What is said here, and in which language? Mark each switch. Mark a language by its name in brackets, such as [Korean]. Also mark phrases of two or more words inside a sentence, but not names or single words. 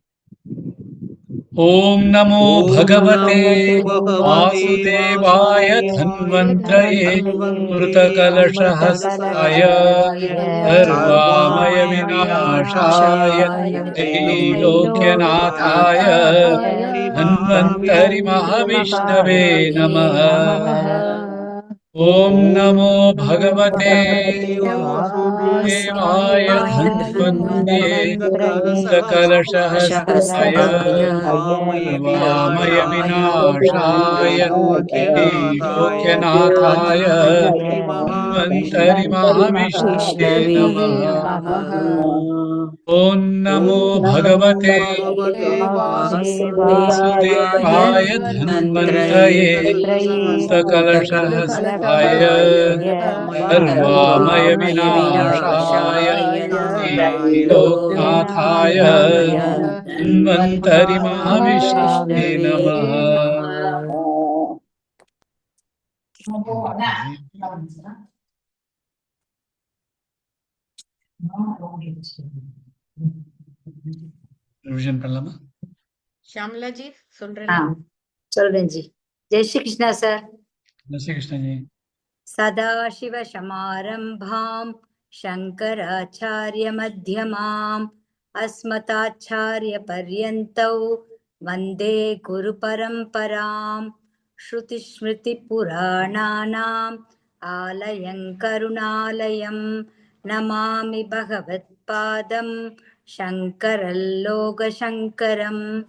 [Sanskrit] ओम् नमो भगवते वासुदेवाय धन्वन्तरये मृतकलशहस्ताय सर्वामय विनाशाय त्रैलोक्यनाथाय धन्वन्तरि महाविष्णवे नमः. ओम् नमो भगवते वासुदेवाय धन्वन्तरये मृतकलशहस्ताय सर्वामय विनाशाय त्रैलोक्यनाथाय धन्वन्तरि महाविष्णवे नमः। ॐ नमो भगवते वासुदेवाय धन्वन्तये सकलशहस्ताय सर्वामय विनाशाय त्रैलोक्यनाथाय धन्वन्तरि महाविष्णवे नमः। [Tamil] மாதாஜி. ரிவிஷன் பண்ணலாமா? ஷாம்லா ஜி ஆ சொல்றேனா? சொல்றேன் ஜி. [Hindi] जय श्री कृष्णा [Tamil] சார். [Hindi] जय श्री कृष्णजी. [Sanskrit] सदाशिवसमारम्भाम् शङ्कराचार्यमध्यमाम् अस्मदाचार्यपर्यन्तौ वन्दे गुरुपरम्पराम् श्रुतिस्मृतिपुराणानाम् आलयं करुणालयं नमामि भगवत्पादं शङ्करल्लोकशङ्करम्